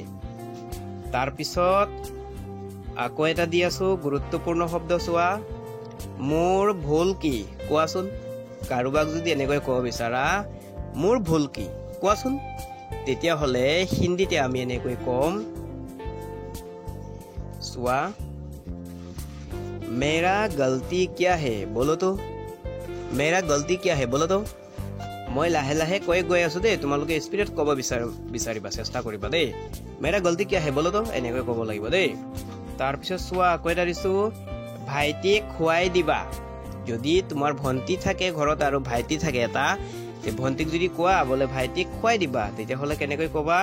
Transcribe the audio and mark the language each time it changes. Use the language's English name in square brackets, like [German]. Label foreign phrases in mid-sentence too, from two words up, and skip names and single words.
[Assamese] তাৰপিছত আকৌ এটা দি আছো গুৰুত্বপূৰ্ণ শব্দ চোৱা, মোৰ ভুল কি কোৱাচোন। কাৰোবাক যদি এনেকৈ ক'ব বিচাৰা মোৰ ভুল কি কোৱাচোন তেতিয়াহ'লে হিন্দীতে আমি এনেকৈ ক'ম চোৱা [Hindi] मेरा गलती क्या है बोलो तो, मेरा गलती क्या है बोलो तो। [Assamese] মই লাহে লাহে কৈ গৈ আছো দেই, তোমালোকে স্পীডত ক'ব বিচাৰিবা, চেষ্টা কৰিবা দেই। [Hindi] मेरा गलती क्या है बोलो तो, [Assamese] এনেকৈ ক'ব লাগিব দেই। তাৰপিছত চোৱা আকৌ এটা দিছো, ভাইটিক খুৱাই দিবা। যদি তোমাৰ ভণ্টি থাকে ঘৰত আৰু ভাইটি থাকে এটা, ভণ্টিক যদি কোৱা বোলে ভাইটিক খুৱাই দিবা, তেতিয়াহ'লে কেনেকৈ ক'বা?